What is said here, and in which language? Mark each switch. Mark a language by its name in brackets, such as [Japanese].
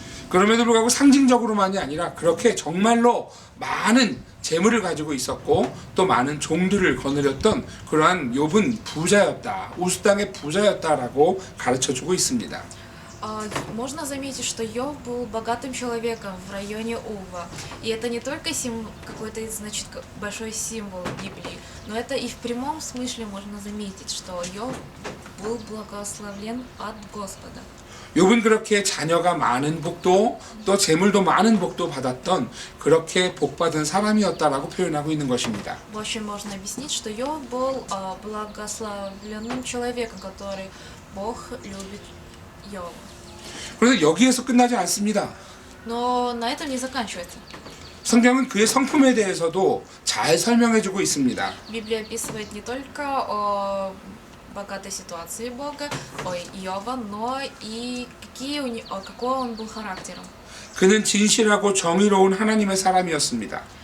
[Korean] 그럼에도 불구하고 상징적으로만이 아니라 그렇게 정말로 많은 재물을 가지고 있었고 또 많은 종들을 거느렸던 그러한 욥은 부자였다. 우스 땅의 부자였다라고 가르쳐주고 있습니다. [Russian] Можно заметить, что Йов был богатым человеком в районе Ува. И это не только какой-то, значит, большой символ Библии, но это и в прямом смысле можно заметить, что Йов был благословлен от Господа. [Korean] 욥은 그렇게 자녀가 많은 복도 또 재물도 많은 복도 받았던 그렇게 복받은 사람이었다라고 표현하고 있는 것입니다. [Russian] В общем, можно объяснить, что Йов был благословленным человеком, который Бог любит Йова. [Korean] 그런데 여기에서 끝나지 않습니다. [Russian] Но на этом не заканчивается. [Korean] 성경은 그의 성품에 대해서도 잘 설명해주고 있습니다. [Russian] Библия описывает не только о богатой ситуации Бога, Иова, но и какой он был характером. [Korean] 그는 진실하고 정의로운 하나님의 사람이었습니다.